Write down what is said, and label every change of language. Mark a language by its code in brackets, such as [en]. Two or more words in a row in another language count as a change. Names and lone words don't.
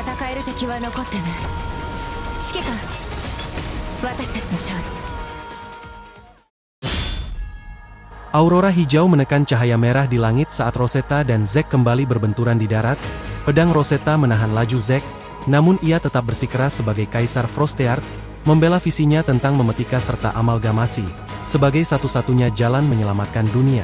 [ja] える敵は残ってない。指揮官、私たちの勝利。 [id] Aurora hijau menekan cahaya merah di langit saat Rosetta dan Zack kembali berbenturan di darat. Pedang Rosetta menahan laju Zack, namun ia tetap bersikeras sebagai Kaisar Frosteart, membela visinya tentang memetika serta amalgamasi, sebagai satu-satunya jalan menyelamatkan dunia.